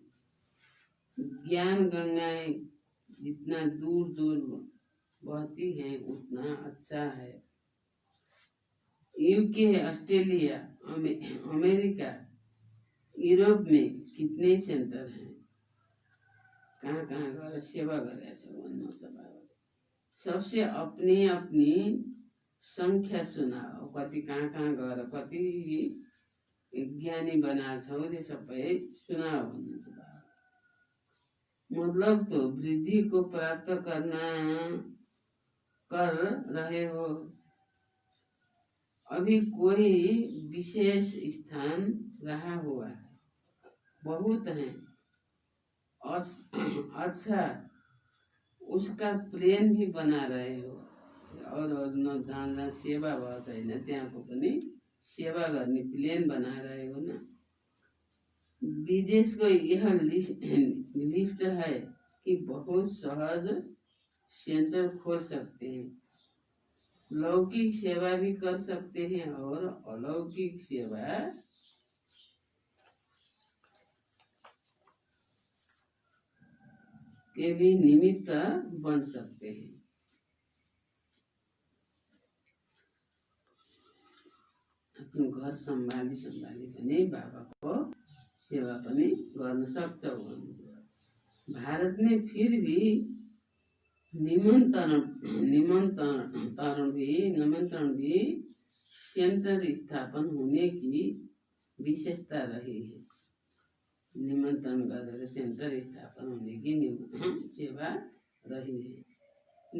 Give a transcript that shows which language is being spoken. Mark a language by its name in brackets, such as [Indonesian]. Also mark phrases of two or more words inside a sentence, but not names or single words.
[Hindi] ज्ञान गंगाएं जितना दूर दूर बहती हैं उतना अच्छा है। यूके, ऑस्ट्रेलिया, अमेरिका, यूरोप में कितने सेंटर हैं? [Nepali] कहाँ कहाँ गएर सेवा गरेका छ? [Hindi] सबसे अपनी अपनी संख्या सुनाओ, [Nepali] कति कहाँ कहाँ गएर कति ज्ञानी बनाएको छौ त्यो सबै सुनाओ भन्नुहुन्छ। [Hindi] मतलब तो वृद्धि को प्राप्त कर रहे हो। अभी कोई विशेष स्थान रहा हुआ है, बहुत है। अच्छा, उसका प्लेन भी बना रहे हो और न [Nepali] जहाँ सेवा भयो छैन त्यहाँको पनि सेवा गर्ने [Hindi] प्लेन बना रहे हो ना। विदेश को यह लिफ्ट है कि बहुत सहज सेंटर खोल सकते हैं। लौकिक सेवा भी कर सकते हैं और अलौकिक सेवा के भी निमित्त बन सकते हैं। [Nepali] आफ्नो घर संभाली पनि बाबाको सेवा पनि गर्न सक्छौ। [Hindi] भारत में फिर भी निमंत्रण भी सेंटर स्थापन होने की विशेषता रही है। [Nepali] निमंत्रण गरेर [Hindi] सेंटर स्थापन होने की सेवा रही है।